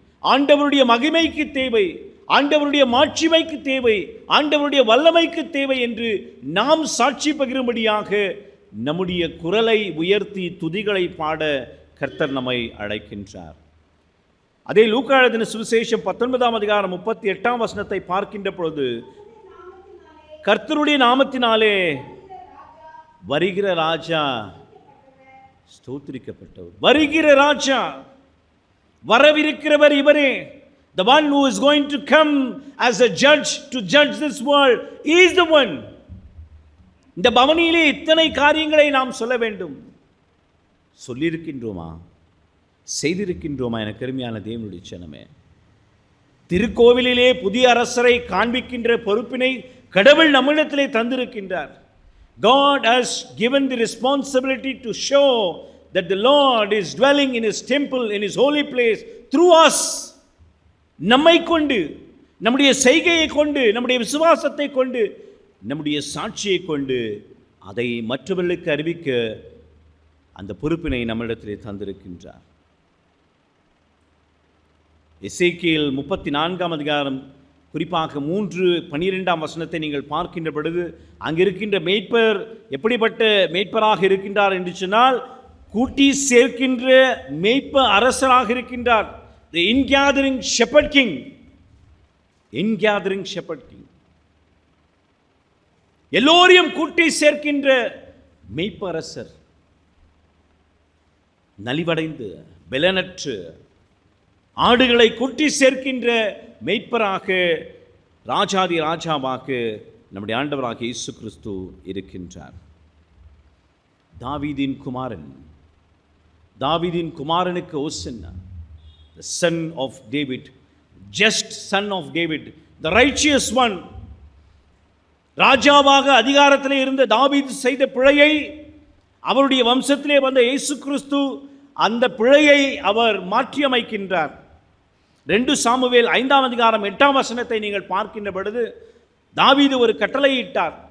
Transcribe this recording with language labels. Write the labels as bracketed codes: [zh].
[ta] ஆண்டவருடைய மகிமைக்கு தேவை, ஆண்டவருடைய மாட்சிமைக்கு தேவை, ஆண்டவருடைய வல்லமைக்கு தேவை என்று நாம் சாட்சி பகிரும்படியாக நம்முடைய குரலை உயர்த்தி துதிகளை பாட கர்த்தர் நம்மை அழைக்கின்றார். அதே லூக்கா எழுதின சுவிசேஷம் 19ஆம் அதிகாரம் 38ஆம் வசனத்தை பார்க்கின்ற பொழுது, கர்த்தருடைய நாமத்தினாலே வருகிற ராஜா ஸ்தோத்திரிக்கப்பட்டவர். வருகிற ராஜா, வரவிருக்கிறவர் இவரே. [en] The one who is going to come as a judge to judge this world is the one. [ta] இந்த பவனியிலே இத்தனை காரியங்களை நாம் சொல்ல வேண்டும். சொல்லியிருக்கின்றோமா? செய்திருக்கின்றோமா? என கருமையான தேவனுடைய ஜனமே, திருக்கோவிலிலே புதிய அரசரை காண்பிக்கின்ற பொறுப்பினை கடவுள் நம்மிடத்திலே தந்திருக்கின்றார். [en] God has given the responsibility to show that the Lord is dwelling in His temple, in His holy place through us. [ta] நம்மை கொண்டு, நம்முடைய செய்கையை கொண்டு, நம்முடைய விசுவாசத்தை கொண்டு, நம்முடைய சாட்சியை கொண்டு அதை மற்றவர்களுக்கு அறிவிக்க அந்த பொறுப்பினை நம்மிடத்திலே தந்திருக்கின்றார். எசேக்கியேல் 34ஆம் அதிகாரம் குறிப்பாக 3:12ஆம் வசனத்தை நீங்கள் பார்க்கின்ற பொழுது, அங்கிருக்கின்ற மேய்ப்பர் எப்படிப்பட்ட மேய்ப்பராக இருக்கின்றார் என்று சொன்னால், கூட்டி சேர்க்கின்ற மேய்ப்ப அரசராக இருக்கின்றார். [en] The ingathering shepherd king. Ingathering shepherd king. [ta] எல்லோரையும் கூட்டி சேர்க்கின்ற மேய்ப்ப அரசர். நலிவடைந்து பலனற்று ஆடுகளை கூட்டி சேர்க்கின்ற மேய்ப்பராக, ராஜாதி ராஜாவாக நம்முடைய ஆண்டவராக இயேசு கிறிஸ்து இருக்கின்றார். தாவீதின் குமாரன், தாவீதின் குமாரனுக்கு ஓசன்னா, [en] the son of David, just son of David, the righteous one. [ta] ராஜாவாக அதிகாரத்திலே இருந்த தாவீது செய்த பிழையை அவருடைய வம்சத்திலே வந்த இயேசு கிறிஸ்து அந்த பிழையை அவர் மாற்றியமைக்கின்றார். 2 சாமுவேல் 5ஆம் அதிகாரம் 8ஆம் வசனத்தை நீங்கள் பார்க்கின்ற பொழுது, தாவீது ஒரு கட்டளையிட்டார்.